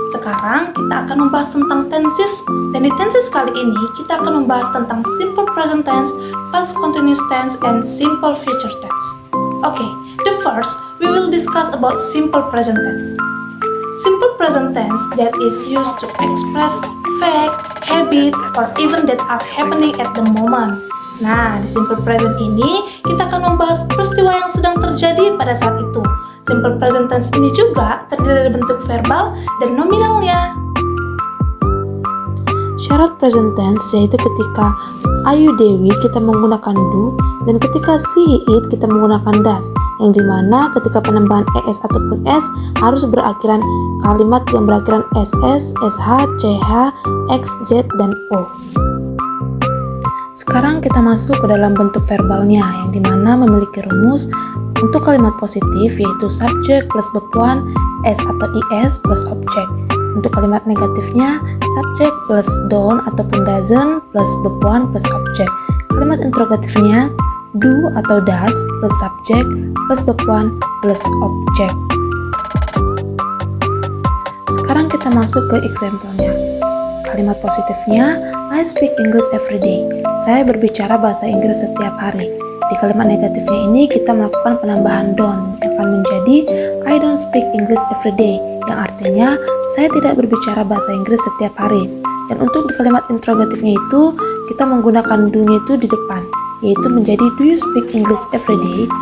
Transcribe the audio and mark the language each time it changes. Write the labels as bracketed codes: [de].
[id] Sekarang kita akan membahas tentang tenses, dan di tenses kali ini kita akan membahas tentang simple present tense, past continuous tense, and simple future tense. [en] Okay, the first we will discuss about simple present tense. Simple present tense that is used to express fact, habit, or event that are happening at the moment. [id] Nah, di simple present ini kita akan membahas peristiwa yang sedang terjadi pada saat itu. Simple present tense ini juga terdiri dari bentuk verbal dan nominalnya. Syarat present tense yaitu ketika Ayu Dewi kita menggunakan do, dan ketika she it kita menggunakan does, yang dimana ketika penambahan es ataupun s harus berakhiran kalimat yang berakhiran ss, sh, ch, x, z, dan o. Sekarang kita masuk ke dalam bentuk verbalnya, yang dimana memiliki rumus. Untuk kalimat positif yaitu subject plus verb one, s atau is plus object. Untuk kalimat negatifnya subject plus don't ataupun doesn't plus verb one plus object. Kalimat interrogatifnya do atau does plus subject plus verb one plus object. Sekarang kita masuk ke example-nya. Kalimat positifnya [en] I speak English every day. [id] Saya berbicara bahasa Inggris setiap hari. Di kalimat negatifnya ini kita melakukan penambahan don't yang akan menjadi [en] I don't speak English every day, [id] yang artinya saya tidak berbicara bahasa Inggris setiap hari. Dan untuk di kalimat interrogatifnya itu kita menggunakan do-nya itu di depan, yaitu menjadi [en] do you speak English every day?